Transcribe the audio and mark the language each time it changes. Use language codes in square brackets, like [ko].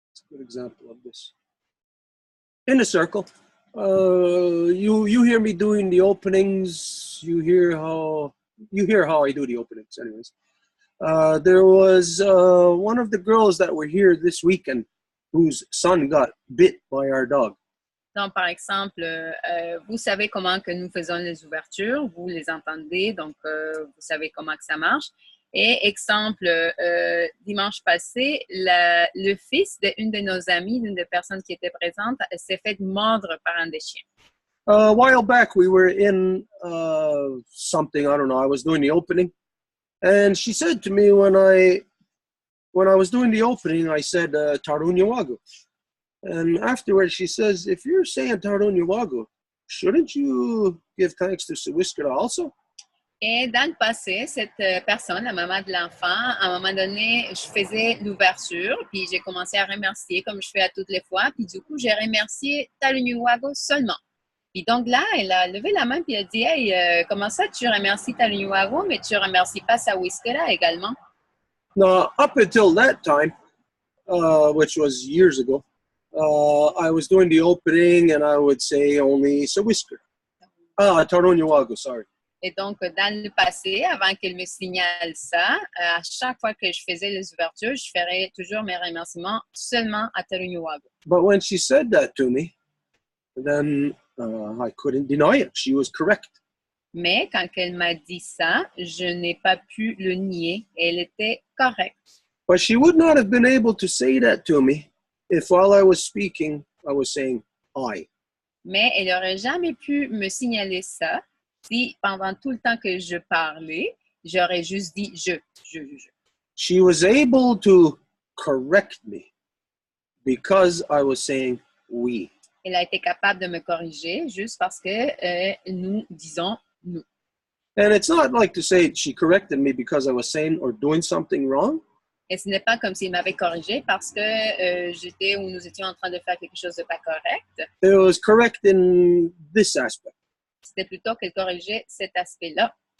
[en] good example of this. In a circle, you hear me doing the openings. You hear how I do the openings. Anyways, there was one of the girls that were here this weekend whose son got bit by our dog. [fr] Donc, par exemple, vous savez comment que nous faisons les ouvertures, vous les entendez, donc vous savez comment que ça marche. Et exemple, dimanche passé, le fils d'une de nos amies, d'une des personnes qui était présente, s'est fait mordre par un des chiens. [en] A while back, we were in something, I don't know, I was doing the opening. And she said to me when I was doing the opening, I said, Tarunya Wagu. And afterwards, she says, if you're saying Tarunya Wagu, shouldn't you give thanks to Sawiskara also? [fr] Et dans le passé, cette personne, la maman de l'enfant, à un moment donné, je faisais l'ouverture, puis j'ai commencé à remercier comme je fais à toutes les fois, puis du coup, j'ai remercié Tarunya Wagu seulement. Puis donc là, elle a levé la main puis elle a dit « Hey, comment ça tu remercies Tarunya Wagu, mais tu remercies pas Sawiskara également? » [en] Now, up until that time, which was years ago, I was doing the opening and I would say only Sawiskara. Tarunya Wagu, sorry. [fr] Et donc, dans le passé, avant qu'elle me signale ça, à chaque fois que je faisais les ouvertures, je ferais toujours mes remerciements seulement à Tarunya Wagu. [en] But when she said that to me, then I couldn't deny it. She was correct. [fr] Mais quand elle m'a dit ça, je n'ai pas pu le nier. Elle était correcte. [en] But she would not have been able to say that to me if while I was speaking, I was saying I. [fr] Mais elle n'aurait jamais pu me signaler ça si pendant tout le temps que je parlais, j'aurais juste dit je. [en] She was able to correct me because I was saying we. [fr] Elle a été capable de me corriger juste parce que nous disons nous. [en] And it's not like to say she corrected me because I was saying or doing something wrong. [fr] Et ce n'est pas comme s'il m'avait corrigé parce que j'étais ou nous étions en train de faire quelque chose de pas correct. [en] It was correct in this aspect. [fr] C'était plutôt qu'elle corrigeait cet aspect-là.